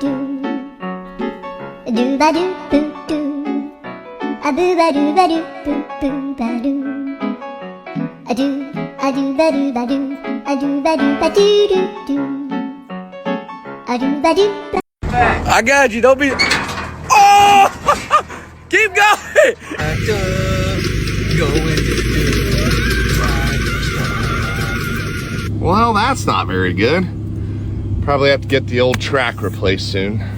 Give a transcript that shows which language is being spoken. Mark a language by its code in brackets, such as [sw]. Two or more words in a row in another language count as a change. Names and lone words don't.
[en] do ba do boo do a boo ba do ba do boo boo ba do a do ba do ba do a do ba do ba do do do a do ba do. I got you, don't be. Oh! Keep going! Well, that's not very good. Probably have to get the old track replaced soon.